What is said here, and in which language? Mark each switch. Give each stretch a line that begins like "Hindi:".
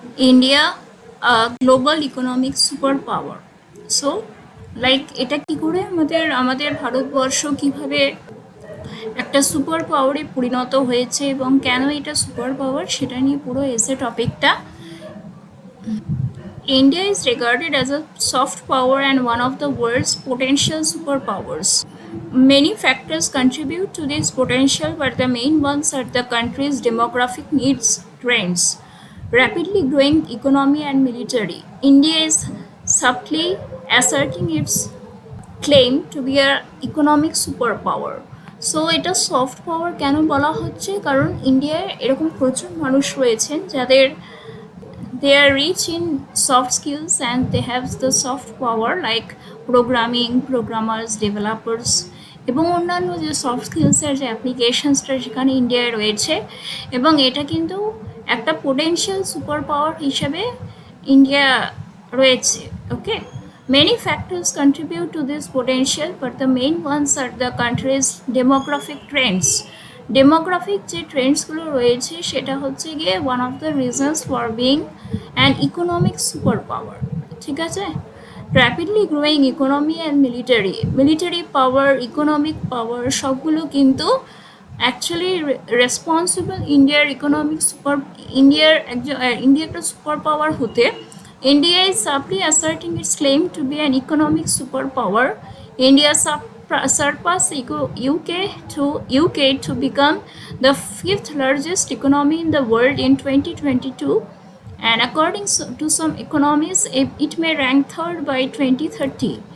English: India global economic super power.
Bangla: So এটা কি করে আমাদের আমাদের ভারতবর্ষ কিভাবে একটা সুপার পাওয়ারে পরিণত হয়েছে এবং কেন এটা সুপার পাওয়ার সেটা নিয়ে পুরো এসে টপিকটা।
English: India is regarded as a soft power and one of the world's potential superpowers. Many factors contribute to this potential, but the main ones are the country's demographic needs, trends, rapidly growing economy, and military. India is subtly asserting its claim to be an economic superpower.
Bangla: So এটা soft power কেন বলা হচ্ছে, কারণ ইন্ডিয়ায় এরকম প্রচুর মানুষ রয়েছেন যাদের
English: they are rich in soft skills and they have the soft power like programming, programmers, developers
Bangla: এবং অন্যান্য যে সফট স্কিলসের যে অ্যাপ্লিকেশনসটা সেখানে ইন্ডিয়ায় রয়েছে, এবং এটা কিন্তু একটা পোটেনশিয়াল সুপার পাওয়ার হিসেবে ইন্ডিয়া রয়েছে।
English: Okay, many factors contribute to this potential, but the main ones are the country's demographic trends.
Bangla: Demographic যে ট্রেন্ডসগুলো রয়েছে সেটা হচ্ছে গিয়ে
English: One of the reasons for being an economic super power.
Bangla: ঠিক আছে, rapidly growing economy and military power, economic পাওয়ার সবগুলো কিন্তু actually responsible ইন্ডিয়ার ইকোনমিক সুপার ইন্ডিয়া একটা সুপার পাওয়ার হতে।
English: India is subtly asserting its claim to be an economic super power. India surpass UK to become the fifth largest economy in the world in 2022, and according to some economists it may rank third by 2030.